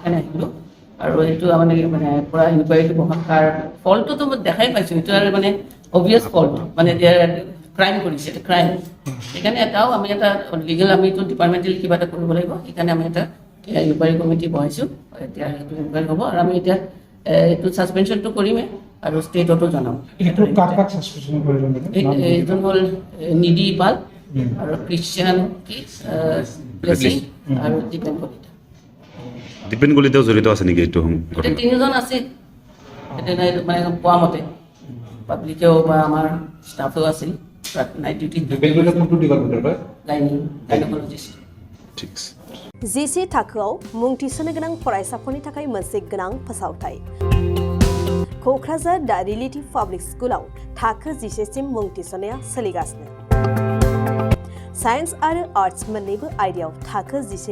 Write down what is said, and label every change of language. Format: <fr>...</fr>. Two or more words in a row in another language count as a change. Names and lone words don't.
<as>কাৰণে আহিলোঁ আৰু এইটো মানে পূৰা ইনকুৱাৰীটো বহল তাৰ ফল্টটোতো মই দেখাই পাইছোঁ এইটো আৰু মানে</as> <en>obvious fault</en> <as>মানে ক্ৰাইম কৰিছে এটা ক্ৰাইম সেইকাৰণে এটাও আমি এটা লিগেল আমিতো ডিপাৰ্টমেণ্টেল কিবা এটা কৰিব লাগিব সেইকাৰণে আমি এটা ইনকুৱাৰী কমিটি বহাইছোঁ এতিয়া সেইটো ইনকুৱাৰী হ'ব আৰু আমি এতিয়া এইটো ছাছপেনশ্যনটো কৰিমেই আৰু ষ্টেটতো জনাম এইজন হ'ল নিধি পাল আৰু ক্ৰিশ্চিয়ান ব্লেছিং আৰু দীপেন কলিতা দীপেন কলিতাও জড়িত আছে নেকি এইটো এতিয়া তিনিজন আছে মানে পোৱা মতে পাব্লিকেও বা আমাৰ ষ্টাফেও আছিল</as> <en>night duty gynaecologist</en> <as>ঠিক আছে</as> <brx>GC थाखोआव मुं थिसननो गोनां फरायसाफोरनि थाखाय मोनसे गोनां फोसावथाय क'क्राझार दा</brx> <en>relative public school</en> <brx>थाखो 10 सिम मुं थिसननाया सोलिगासिनो साइन्स आरो आर्ट्स मोन्नैबो आयदायाव थाखो 10</brx>